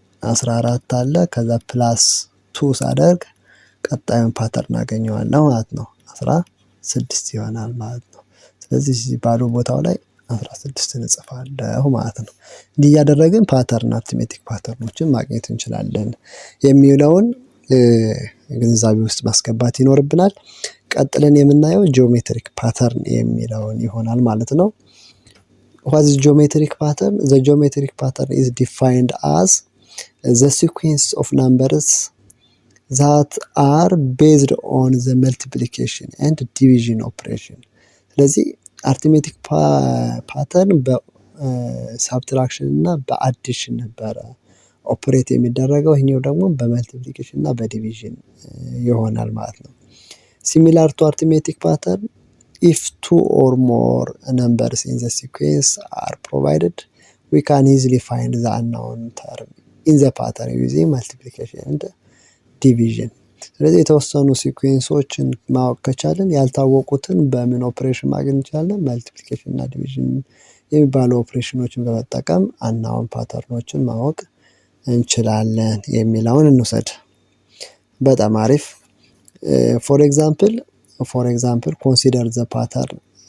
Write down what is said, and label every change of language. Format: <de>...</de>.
<am>14 አለ ከዛ +2 ሳደርግ ቀጣዩን ፓተርን አገኘዋለሁ ማለት ነው። 16 ይሆናል ማለት ነው። ስለዚህ ባዶ ቦታው ላይ 16 እንጽፋለሁ ማለት ነው። እንዲህ እያደረግን ፓተርን አርትሜቲክ ፓተርኖችን ማግኘት እንችላለን የሚለውን ግንዛቤ ውስጥ ማስገባት ይኖርብናል። ቀጥለን የምናየው ጂኦሜትሪክ ፓተርን የሚለውን ይሆናል ማለት ነው።</am> <en>what is geometric pattern? The geometric pattern is defined as the sequence of numbers that are based on the multiplication and division operation። ስለዚህ አርትሜቲክ</en> <am>ፓተርን በሳብትራክሽን እና በአዲሽን ነበረ ኦፕሬት የሚደረገው። ይህኛው ደግሞ በመልቲፕሊኬሽን እና በዲቪዥን ይሆናል ማለት ነው። ሲሚላር ቱ አርትሜቲክ ፓተርን if two or more numbers in the sequence are provided, we can easily find the unknown term in the pattern using multiplication and division። ስለዚህ የተወሰኑ ሲኩዌንሶችን ማወቅ ከቻለን ያልታወቁትን በምን ኦፕሬሽን ማግኘት እንችላለን? መልቲፕሊኬሽን እና ዲቪዥን የሚባሉ ኦፕሬሽኖችን በመጠቀም አንናውን ፓተርኖችን ማወቅ እንችላለን የሚለውን እንውሰድ። በጣም አሪፍ። ፎር ኤግዛምፕል ኮንሲደር ዘ ፓተርን</am>